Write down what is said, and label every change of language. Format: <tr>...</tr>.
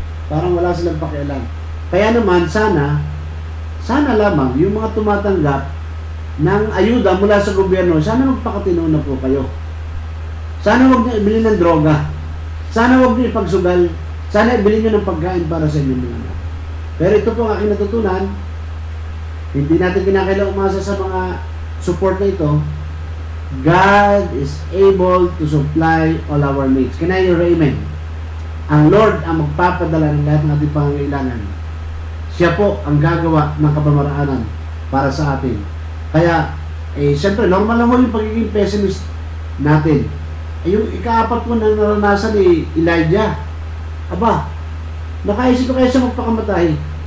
<tl>Parang wala silang pakialam. Kaya naman, sana lamang, yung mga tumatanggap ng ayuda mula sa gobyerno, sana magpakatino na po kayo. Sana huwag niyo ibili ng droga. Sana huwag niyo ipagsugal. Sana ibili niyo ng pagkain para sa inyong mga anak. Pero ito po ang aking natutunan. Hindi natin kinakailangan umasa sa mga support na ito.</tl> <en>God is able to supply all our needs. Can I hear amen?</en> <tl>Ang Lord ang magpapadala ng lahat ng ating pangangailangan. Siya po ang gagawa ng kapamaraanan para sa atin. Kaya, siyempre, normal lang mo yung pagiging pessimist natin. Yung ikaapat mo na naranasan ni Elijah. Aba, nakaisip ko kaya siya magpakamatay.</tl>